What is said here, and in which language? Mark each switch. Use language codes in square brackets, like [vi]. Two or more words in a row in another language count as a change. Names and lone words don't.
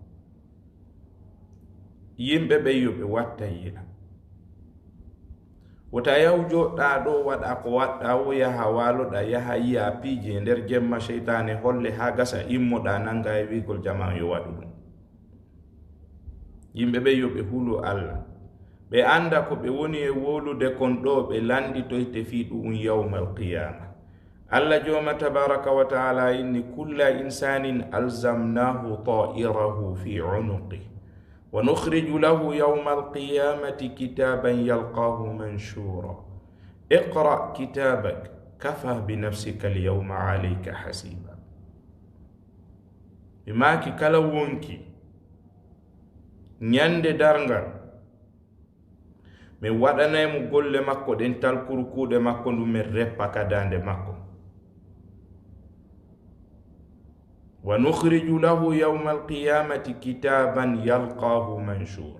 [ff] yimɓe ɓe yo ɓe watta yiila wota yahu joɗɗa ɗo waɗa ko waɗɗa o yaha waloɗa yaha yiya piije nder jemma cheytane holle ha gasa immoɗa nanga e wigol jama yo waɗu ɗum. yimɓe ɓe yo ɓe hulo Allah ɓe anda ko ɓe woni e wolude kon ɗo ɓe landitoyte fiiɗum [ar] يوم القيامة. Allah joma تبارك وتعالى إن كل إنسان ألزمناه طائره في عنقه ونخرج له يوم القيامة كتابا يلقاه منشورا اقرأ كتابك كفى بنفسك اليوم عليك حسيبا. [ff] imaki kala wonki nyande darngal mi waɗanaymo golle makko ɗen talkurkuɗe makko ndu min reppa kadande makko. [ar] ونخرج له يوم القيامة كتابا يلقاه منشورا.